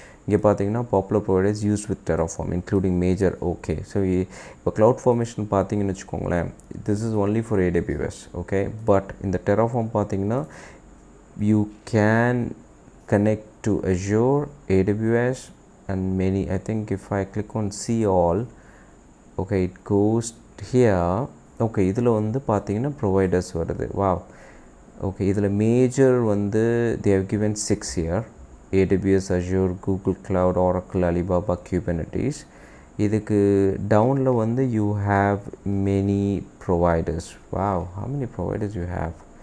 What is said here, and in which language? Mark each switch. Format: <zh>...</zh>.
<ta>இங்கே பார்த்தீங்கன்னா</ta> <en>Popular providers used with Terraform including major. Okay, so இப்போ cloud formation</en> <ta>பார்த்தீங்கன்னு வச்சுக்கோங்களேன்,</ta> <en>This is only for AWS. Okay, but இந்த Terraform பார்த்தீங்கன்னா you can connect to Azure, AWS and many. I think if I click on see all, okay, it goes here.</en> <ta>Okay, இதில் வந்து பார்த்தீங்கன்னா providers வருது.</ta> <en>Wow. Okay, இதில் major வந்து they have given 6 here. AWS, Azure, Google Cloud, Oracle, Alibaba, Kubernetes.</en> <ta>இதுக்கு டவுனில் வந்து</ta> <en>you have many providers. Wow, how many providers you have?</en>